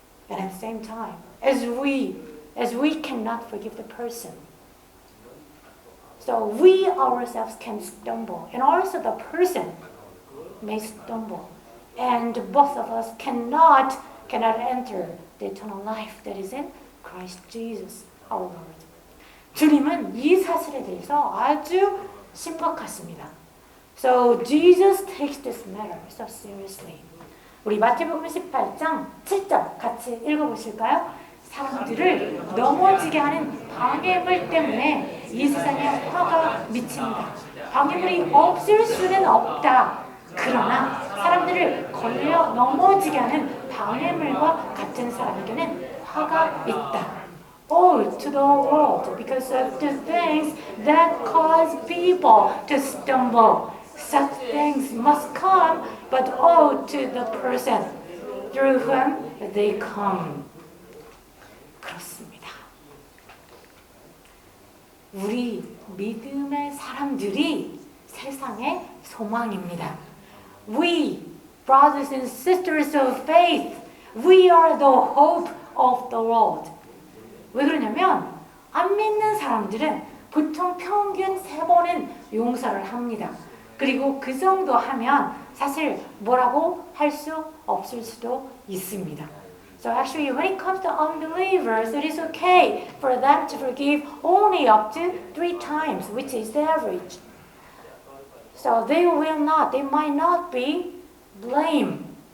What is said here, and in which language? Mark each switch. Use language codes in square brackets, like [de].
[en] And at the same time, as we cannot forgive the person, so we ourselves can stumble, and also the person may stumble, and both of us cannot enter the eternal life that is in Christ Jesus, our Lord. [ko] 주님은 이 사실에 대해서 아주 심각하십니다. [en] So Jesus takes this matter so seriously. [ko] 우리 마태복음 18장 7절 같이 읽어보실까요? 사람들을 넘어지게 하는 방해물 때문에 이 세상에 화가 미칩니다. 방해물이 없을 수는 없다. 그러나 사람들을 걸려 넘어지게 하는 방해물과 같은 사람에게는 화가 있다. [en] Oh, to the world, because of the things that cause people to stumble. Such things must come, but oh, to the person through whom they come. [ko] 그렇습니다. 우리 믿음의 사람들이 세상의 소망입니다. [en] We, brothers and sisters of faith, we are the hope of the world. [ko] 왜 그러냐면 안 믿는 사람들은 보통 평균 3번은 용서를 합니다. 그리고 그 정도 하면 사실 뭐라고 할 수 없을 수도 있습니다. [en] So actually when it comes to unbelievers, it is okay for them to forgive only up to 3 times, which is the average. So they might not be blamed.